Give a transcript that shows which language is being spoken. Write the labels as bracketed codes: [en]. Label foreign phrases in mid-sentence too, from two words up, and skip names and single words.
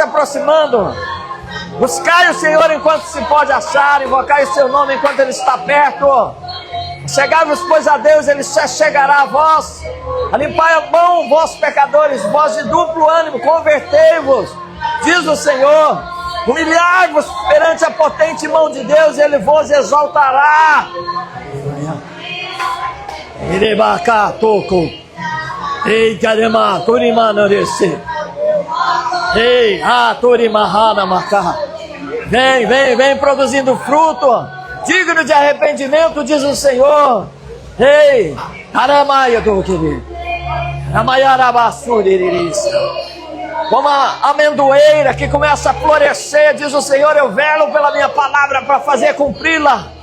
[pt] Buscai o Senhor enquanto se pode achar, invocai o seu nome enquanto Ele está perto. Chegai-vos, pois, a Deus, Ele se chegará a vós. Limpai a mão, vós pecadores, vós de duplo ânimo, convertei-vos, diz o Senhor. Humilhai-vos perante a potente mão de Deus, Ele vos exaltará. Ei, carema, turimana desse. Ei, turimahana maca. Vem produzindo fruto, digno de arrependimento, diz o Senhor. Ei, caramaia do querido. Como a amendoeira que começa a florescer, diz o Senhor, eu velo pela minha palavra para fazer cumpri-la.